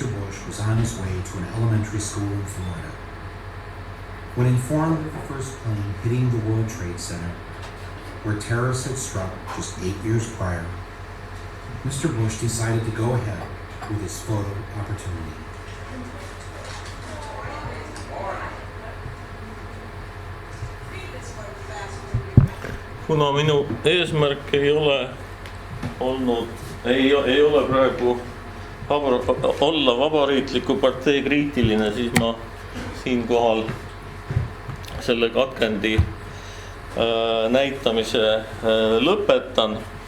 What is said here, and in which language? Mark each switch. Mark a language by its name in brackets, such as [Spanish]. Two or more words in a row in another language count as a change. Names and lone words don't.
[English] Bush was on his way to an elementary school in Florida. When informed of the first plane hitting the World Trade Center, where terrorists had struck just 8 years prior, Mr. Bush decided to go ahead with his photo opportunity. [Estonian] Kuna minu eesmärk ei ole olnud, ei ole praegu olla Vabariikliku partei kriitiline, siis ma siinkohal selle katkendi näitamise lõpetan.